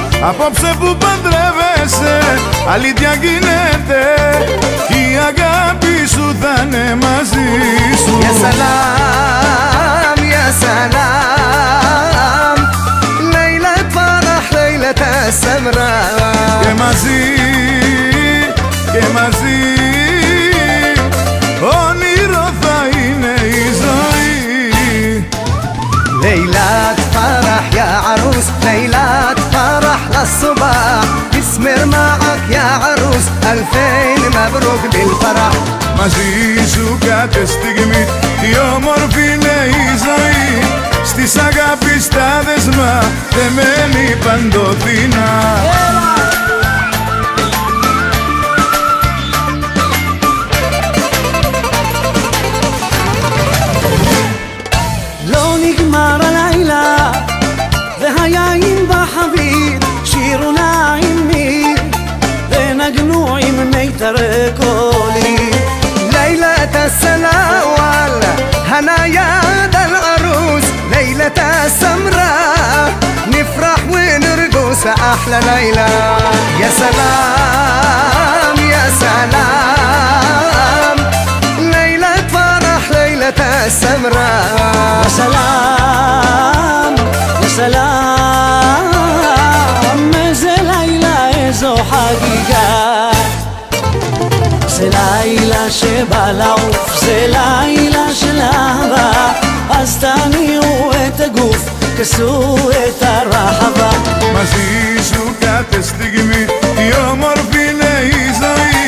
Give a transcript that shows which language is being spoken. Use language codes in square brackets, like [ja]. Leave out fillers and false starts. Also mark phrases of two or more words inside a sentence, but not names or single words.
[el] Απόψε που παντρεύεσαι, αλήθεια γίνεται, η αγάπη σου θα είναι μαζί σου. [ar] يا سلام، يا سلام, ليلة فرح, ليلة السمرة. [el] Και μαζί, και μαζί, όνειρο θα είναι η ζωή. [ar] ليلة فرح يا عروس, ليلة فرح للصباح, يسمر معك يا عروس, ألفين مبروك بالفرح. [el] Μαζί σου κάθε στιγμή η όμορφη είναι η ζωή. Στις αγάπης τα δεσμά δεμένη παντοτινά. [he] לא נגמר הלילה והיין בחבית, שירו נעימים ונגנו עם מיתרי קולי. [ar] ليلة السلاوال هنا يا دا العروس, ليلة السمراء نفرح ونرقص أحلى ليلة. يا سلام, يا سلام, ليلة فرح, ليلة السمراء. يا سلام يا سلام, [he] איזה לילה, איזו חגיגה. זה לילה שבא לעוף, זה לילה של אהבה, אז תניעו את הגוף, כסו את הרחבה. [el] Μαζί σου κάθε στιγμή η όμορφη είναι η ζωή.